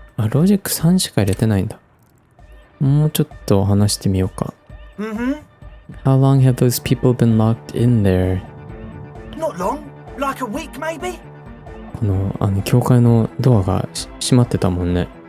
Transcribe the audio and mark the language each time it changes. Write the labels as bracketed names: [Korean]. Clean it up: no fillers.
[Japanese] ロジック3しか入れてないんだ。もうちょっと話してみようか。 Mm-hmm. [English] How long have those people been locked in there? Not long. Like a week, maybe? [Japanese] この、教会のドアが閉まってたもんね。